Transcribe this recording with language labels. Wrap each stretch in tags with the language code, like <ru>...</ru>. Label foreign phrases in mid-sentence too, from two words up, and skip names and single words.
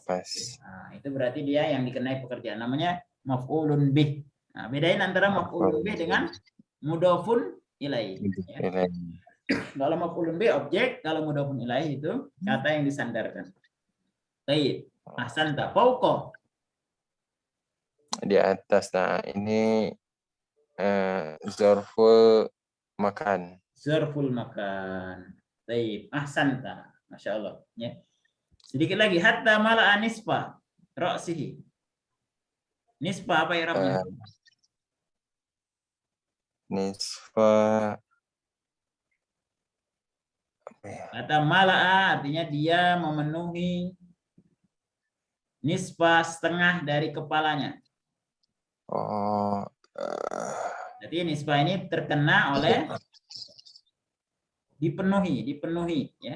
<id>Nah, itu berarti dia yang dikenai pekerjaan namanya</id> <ar>مفعول به.</ar> <id>Nah, bedain antara</id> <ar>مفعول به</ar> <id>dengan</id> <ar>مضاف إليه.</ar> <id>Ya. Kalau</id> <ar>مفعول به</ar> <id>objek, kalau</id> <ar>مضاف إليه</ar> <id>itu kata yang disandarkan. Baik. Ahsanta. Fauqa. Di atas. Nah, ini</id> <ar>ظرف مكان. ظرف مكان.</ar> <id>Baik. Ahsanta.</id> <ar>ما شاء الله.</ar> <id>Ya. Sedikit lagi.</id> <ar>حتى ملأ نصف رأسه.</ar> <id>Nisfa apa i'rabnya? Nisfa. Kata mala'a artinya dia memenuhi nisfa setengah dari kepalanya. Jadi nisfa ini terkena oleh dipenuhi ya.</id>